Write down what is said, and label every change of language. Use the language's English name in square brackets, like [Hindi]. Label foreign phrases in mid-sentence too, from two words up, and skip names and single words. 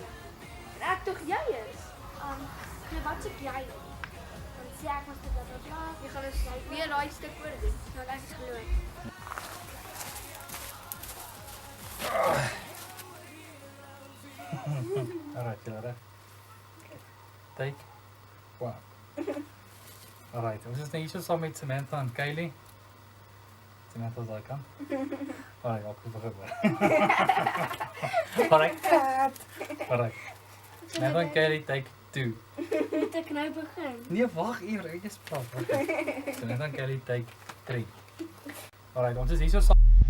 [Afrikaans] En ek tog jy is. Nee, wat sê jy? Dan sê ek mos dit bla. Jy gaan dus weer daai stuk oor doen. Nou ek glo. Alright, julle reg. [English] Take one. [Afrikaans] Alright, ons is nou hier so saam met Samantha en Kylie. Samantha is daai kant. Alright, ek wil begin. Alright. Alright. Samantha en Kylie, [English] take two. [Afrikaans] Moet ek nou begin? Nee, wag eers, ek is praat. Samantha en Kylie, [English] take three. [Afrikaans] Alright, ons is hier so saam